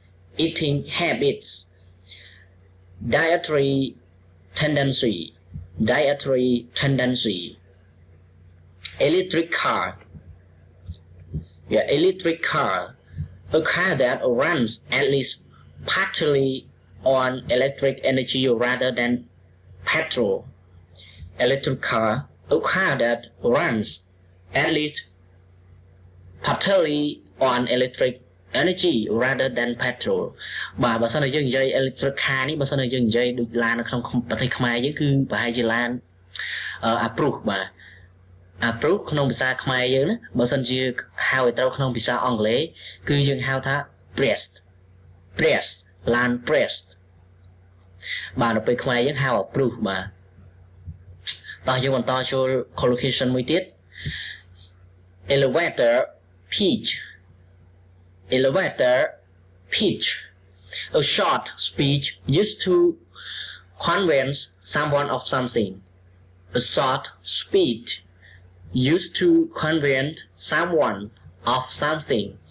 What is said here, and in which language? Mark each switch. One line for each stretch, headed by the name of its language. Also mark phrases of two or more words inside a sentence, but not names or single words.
English: dietary tendency electric car a car that runs at least partly on electric energy rather than petrol electric car a car that runs at least partly on electric energy rather than petrol
Khmer: បាទបើសិនតែយើងនិយាយ
English: electric car
Khmer: នេះបើសិនតែយើង និយាយដូចឡាននៅក្នុងប្រទេសខ្មែរយើងគឺប្រហែលជាឡានapprove បាទ approve ក្នុងភាសាខ្មែរយើងណាបើសិនជាហៅឲ្យត្រូវក្នុងភាសាអង់គ្លេសគឺយើងហៅថា press ឡាន press បាទនៅពេលខ្មែរយើងហៅ approve បាទតោះយើងបន្តចូល collocation មួយទៀត
English: elevator pitch a short speech used to convince someone of something a short speech used to convince someone of something